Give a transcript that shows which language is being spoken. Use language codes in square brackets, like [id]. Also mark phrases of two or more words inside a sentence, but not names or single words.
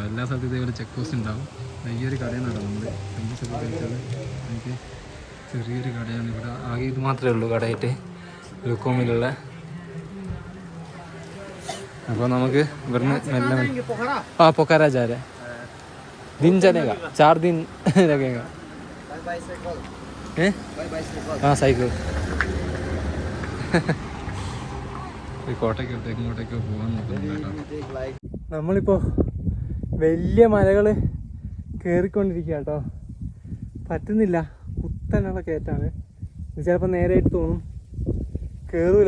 [ml] എല്ലാ സ്ഥലത്തും ഇതേപോലെ ചെക്ക് പോസ്റ്റ് ഉണ്ടാവും. ഈ ഒരു കടയിൽ നടന്നത് സെമ്മൂസൊക്കെ കഴിച്ചത്. എനിക്ക് ചെറിയൊരു കടയാണ് ഇവിടെ. ആകെ ഇത് മാത്രമേ ഉള്ളൂ കടയായിട്ട് ലുക്കോമിലുള്ള. അപ്പോൾ നമുക്ക് ഇവിടുന്ന് മെല്ലെ പൊക്കാരാ ജാരെ [hi] दिन चलेगा 4 दिन लगेगा. हाँ साइकिल. [ml] കോട്ടയ്ക്കോട്ടെ ഇങ്ങോട്ടേക്കോ പോകാൻ നോക്കുന്നുണ്ട്. നമ്മളിപ്പോൾ വലിയ മലകൾ കയറിക്കൊണ്ടിരിക്കുക കേട്ടോ. പറ്റുന്നില്ല, കുത്തനുള്ള കയറ്റാണ്. ചിലപ്പോൾ നേരെയായിട്ട് തോന്നും, കയറൂല.